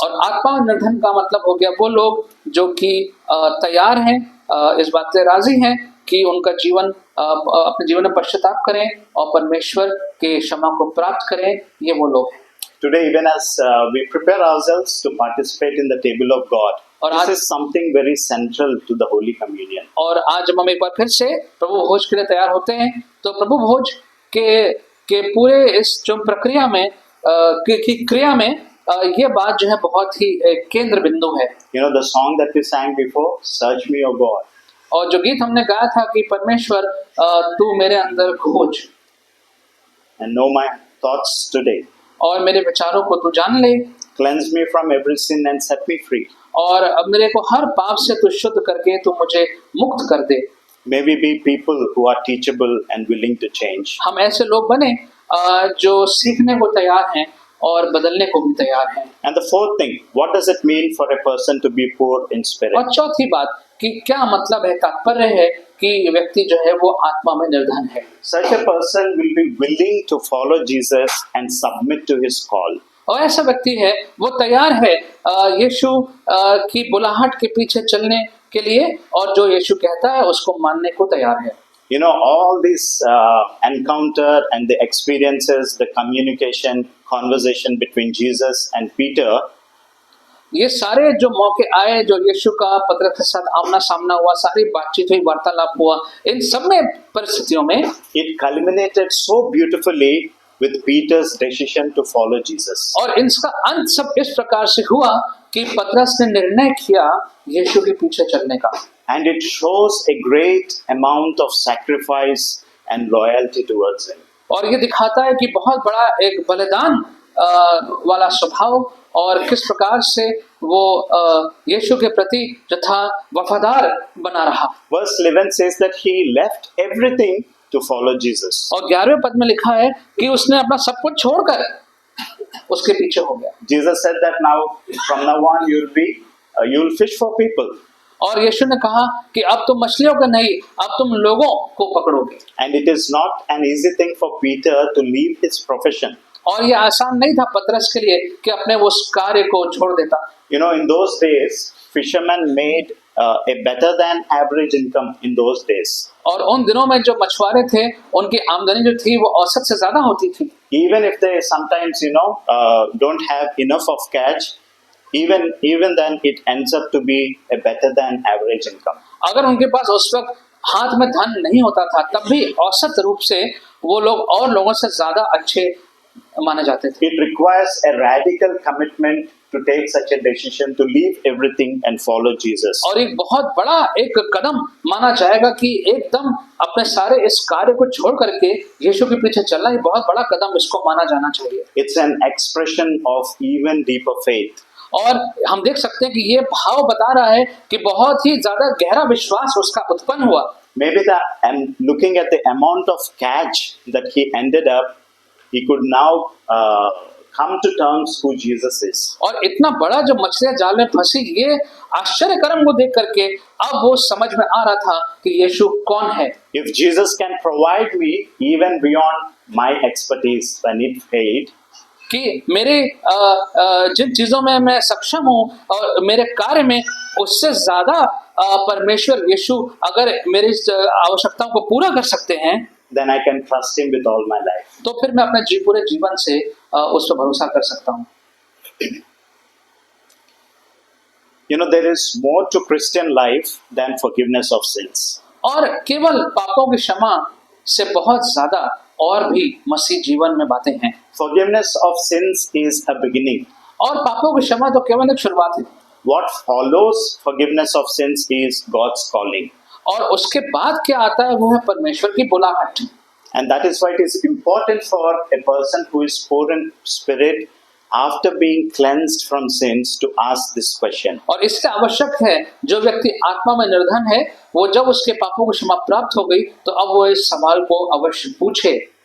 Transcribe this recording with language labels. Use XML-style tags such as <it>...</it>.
<hi>और आत्मा निर्धन का मतलब हो गया वो लोग जो कि तैयार हैं, इस बात से राजी हैं कि उनका जीवन अपने जीवन में पश्चाताप करें और परमेश्वर के क्षमा को प्राप्त करें, ये वो लोग हैं।</hi> <en>Today, even as we prepare ourselves to participate in the table of God, this is something very central to the Holy Communion.</en> <hi>और आज जब हम एक बार फिर से प्रभु भोज के लिए तैयार होते हैं, तो प्रभु भोज के पूरे इस जो प्रक्रिया में की क्रिया में ये बात जो है बहुत ही केंद्र बिंदु है।</hi> <en>You know the song that we sang before, "Search me, O God."</en> <hi>और जो गीत हमने गाया था कि परमेश्वर तू मेरे अंदर खोज</hi> <en>and know my thoughts today.</en> <hi>और मेरे विचारों को तू जान ले,</hi> <en>Cleanse me from every sin and set me free.</en> <hi>और अब मेरे को हर पाप से तू शुद्ध करके तू मुझे मुक्त कर दे।</hi> <en>May we be people who are teachable and willing to change.</en> <hi>हम ऐसे लोग बने जो सीखने को तैयार हैं और बदलने को भी तैयार हैं।</hi> <en>And the fourth thing, what does it mean for a person to be poor in spirit?</en> <hi>और चौथी बात कि क्या मतलब है, तात्पर्य है कि व्यक्ति जो है वो आत्मा में निर्धन है।</hi> <en>Such a person will be willing to follow Jesus and submit to his call.</en> <hi>और ऐसा व्यक्ति है वो तैयार है यीशु की बुलाहट के पीछे चलने के लिए, और जो यीशु कहता है उसको मानने को तैयार है।</hi> <en>You know, all this encounter and the experiences, the communication, conversation between Jesus and Peter,</en> <hi>ये सारे जो मौके आए, जो यीशु का पतरस के साथ आमना सामना हुआ, सारी बातचीत हुई, वार्तालाप हुआ, इन सब में परिस्थितियों में</hi> <en>it culminated so beautifully with Peter's decision to follow Jesus.</en> <hi>और इनका अंत सब इस प्रकार से हुआ कि पतरस ने निर्णय किया यीशु के पीछे चलने का।</hi> <en>And it shows a great amount of sacrifice and loyalty towards him.</en> <hi>और ये दिखाता है कि बहुत बड़ा एक बलिदान वाला स्वभाव और किस प्रकार से वो यीशु के प्रति जो था वफादार बना रहा।</hi> <en>Verse 11 says that he left everything to follow Jesus.</en> <hi>और 11वें पद में लिखा है कि उसने अपना सब कुछ छोड़कर उसके पीछे हो गया।</hi> <en>Jesus said that now, from now on, you'll fish for people.</en> <hi>और यीशु ने कहा कि अब तुम मछलियों का नहीं, अब तुम लोगों को पकड़ोगे।</hi> <en>And it is not an easy thing for Peter to leave his profession.</en> <hi>और ये आसान नहीं था पतरस के लिए कि अपने उस कार्य को छोड़ देता।</hi> <en>You know, in those days, fishermen made a better than average income in those days.</en> <hi>और उन दिनों में जो मछुआरे थे उनकी आमदनी जो थी वो औसत से ज्यादा होती थी।</hi> <en>Even if they sometimes, don't have enough of catch, even then it ends up to be a better than average income.</en> <hi>अगर उनके पास उस वक्त हाथ में धन नहीं होता था, तब भी औसत रूप से वो लोग और लोगों से ज्यादा अच्छे माने जाते थे।</hi> <en>It requires a radical commitment to take such a decision to leave everything and follow Jesus.</en> <hi>और एक बहुत बड़ा एक कदम माना जाएगा कि एकदम अपने सारे इस कार्य को छोड़ करके यीशु के पीछे चलना, ये बहुत बड़ा कदम इसको माना जाना चाहिए।</hi> <en>It's an expression of even deeper faith.</en> <hi>और हम देख सकते हैं कि ये भाव बता रहा है कि बहुत ही ज्यादा गहरा विश्वास उसका उत्पन्न हुआ।</hi> <en>Maybe and looking at the amount of catch that he ended up, he could now come to terms who Jesus is.</en> <hi>और इतना बड़ा जो मछलियां जाल में फंसी, ये आश्चर्य कर्म को देख करके अब वो समझ में आ रहा था कि यीशु कौन है।</hi> <en>If Jesus can provide me even beyond my expertise when it failed,</en> <hi>कि मेरे जिन चीजों में मैं सक्षम हूँ और मेरे कार्य में उससे ज्यादा परमेश्वर यीशु अगर मेरी आवश्यकताओं को पूरा कर सकते हैं,</hi> <en>then I can trust him with all my life.</en> <hi>तो फिर मैं अपने पूरे जीवन से उस पर भरोसा कर सकता हूँ।</hi> <en>You know, there is more to Christian life than forgiveness of sins.</en> <hi>और केवल पापों की क्षमा से बहुत ज्यादा और भी मसीह जीवन में बातें हैं।</hi> <en>Forgiveness of sins is a beginning.</en> <hi>और पापों की क्षमा तो केवल एक शुरुआत है,</hi> <en>What follows forgiveness of sins is God's calling.</en> <hi>और उसके बाद क्या आता है वो है परमेश्वर की बुलाहट।</hi> <en>And that is why it is important for a person who is poor in spirit, after being cleansed from sins, to ask this question.</en> <hi>और इससे आवश्यक है जो व्यक्ति आत्मा में निर्धन है वो जब उसके पापों की क्षमा प्राप्त हो गई तो अब वो इस सवाल को अवश्य पूछे,</hi>